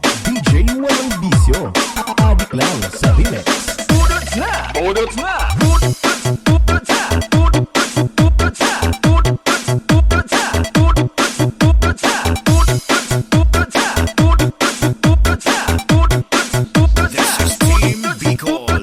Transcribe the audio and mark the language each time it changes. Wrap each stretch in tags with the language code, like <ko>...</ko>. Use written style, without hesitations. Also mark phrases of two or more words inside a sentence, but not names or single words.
<tl>DJ Walang Bisyo. Adik lang sa remix. Budot na! Budot na! Budot na! Budot na! Budot na! Budot na! Budot na! Budot na! Budot na! Budot na! Budot na! Budot na! Budot na!</tl> <en>This is Team Bicol.</en>